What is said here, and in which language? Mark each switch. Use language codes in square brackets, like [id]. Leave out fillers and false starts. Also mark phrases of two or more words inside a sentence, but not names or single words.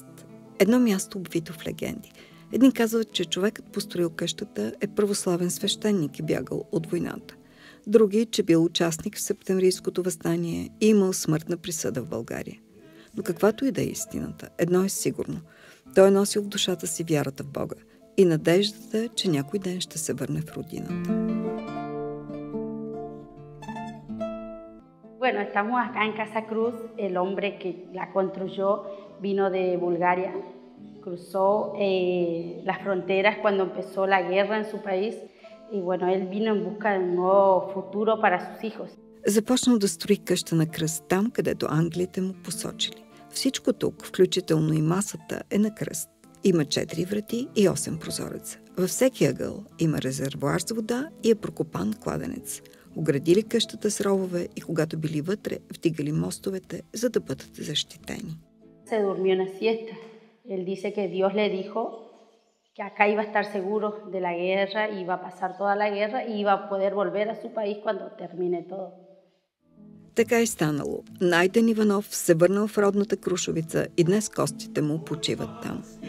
[bg] Едно място обвито в легенди. Едни казват, че човекът построил къщата е православен свещеник и бягал от войната. Други, че бил участник в септемврийското въстание и имал смъртна присъда в България. Но каквато и да е истината, едно е сигурно. Той е носил в душата си вярата в Бога и надеждата, че някой ден ще се върне в родината. [es] Bueno, estamos acá en Casa Cruz. El hombre que la construyó vino de Bulgaria, cruzó las fronteras cuando empezó la guerra en su país y bueno, él vino en busca de un nuevo futuro para sus hijos. [bg] Започнал да строи къща на кръст там, където англите му посочили. Всичко тук, включително и масата, е на кръст. Има 4 врати и 8 прозореца. Във всеки ъгъл има резервоар с вода и е прокопан кладенец. Оградили къщата с ровове и когато били вътре, вдигали мостовете, за да бъдат защитени. [es] Se durmió una siesta. Él dice que Dios le dijo que acá iba a estar seguro de la guerra, iba a pasar toda la guerra y iba a poder volver a su país cuando termine todo. [bg] Така е станало. Найден Иванов се върнал в родната Крушовица и днес костите му почиват там.